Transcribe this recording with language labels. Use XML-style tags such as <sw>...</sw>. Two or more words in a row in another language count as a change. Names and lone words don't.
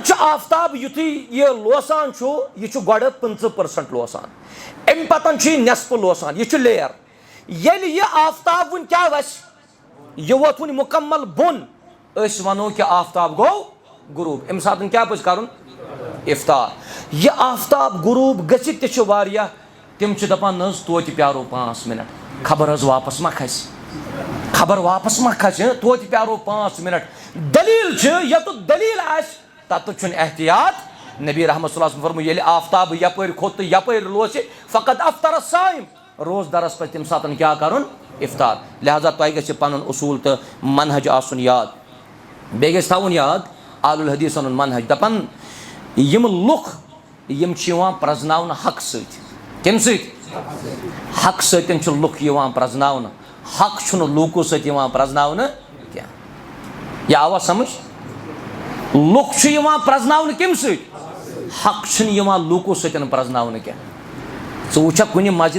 <ks>چھُ آفتاب یُتھُے یہِ لوسان چھُ یہِ چھُ گۄڈٕ 50% لوسان امہِ پتن چھُ یہِ نٮ۪صفہٕ لوسان یہِ چھُ لیر ییٚلہِ یہِ آفتاب وُنہِ کیٛاہ وسہِ یہِ ووت وُنہِ مُکمل بۄن أسۍ ونو کہِ آفتاب گوٚو غروٗب امہِ ساتہٕ کیٛاہ پزِ کرُن افطار یہِ آفتاب غروٗب گٔژھِتھ تہِ چھِ واریاہ تِم چھِ دپان نہ حظ توتہِ پیارو 5 مِنٹ خبر حظ واپس ما کھسہِ توتہِ پیارو 5 مِنٹ دلیٖل چھِ یوٚتُتھ دلیٖل آسہِ تتُتھ چھُنہٕ احتیاط نبی رحمت</ks> <ar>صلی اللہ علیہ وسلم</ar> <ks>فرمو ییٚلہِ آفتاب یپٲرۍ کھوٚت تہٕ یپٲرۍ لوسہِ فقط</ks> <ar>افطر الصائم</ar> <ks>روزدرس پزِ تمہِ ساتہٕ کیٛاہ کرُن افطار لہٰذا تۄہہِ گژھِ پنُن اصوٗل تہٕ منہج آسُن یاد بیٚیہِ گژھِ تھاوُن یاد اہل الحدیثن ہُنٛد منہج دپان یِم لُکھ یِم چھِ یِوان پرزناونہٕ حق سۭتۍ کمہِ سۭتۍ حق سۭتۍ چھِ لُکھ یِوان پرزناونہٕ حق چھُنہٕ لوٗکو سۭتۍ یِوان پرزناونہٕ کینٛہہ یہِ آوا سمجھ لُکھ چھِ یِوان پرزناونہٕ کمہِ سۭتۍ حق چھُنہٕ یِوان لوٗکو سۭتۍ پرزناونہٕ کینٛہہ ژٕ وٕچھکھ کُنہِ مسجد</ks>